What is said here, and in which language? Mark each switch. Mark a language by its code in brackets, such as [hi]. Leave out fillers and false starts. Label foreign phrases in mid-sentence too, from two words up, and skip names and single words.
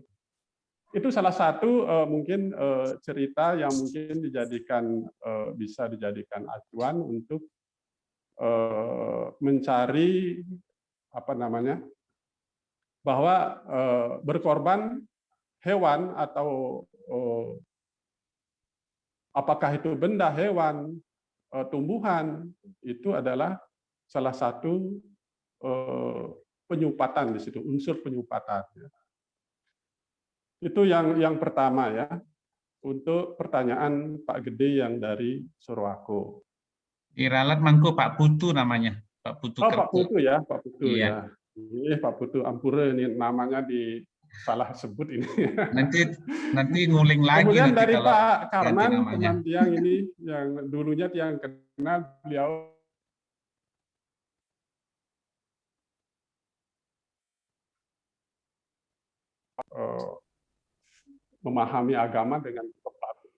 [id] Itu salah satu mungkin cerita yang mungkin bisa dijadikan acuan untuk mencari bahwa berkorban hewan atau apakah itu benda, hewan, tumbuhan, itu adalah salah satu penyupatan di situ, unsur penyupatan. Itu yang pertama ya, untuk pertanyaan Pak Gede yang dari Sorowako. Iralat mangko Pak Putu namanya. Pak Putu Oh, Kerto. Pak Putu ya, Pak Putu Iya. ya. Pak Putu, ampura ini namanya salah sebut ini. Nanti nguling lagi. Kemudian nanti dari kalau Pak Karman, namanya. teman tiang ini yang dulunya tiang kenal, beliau memahami agama dengan tepat.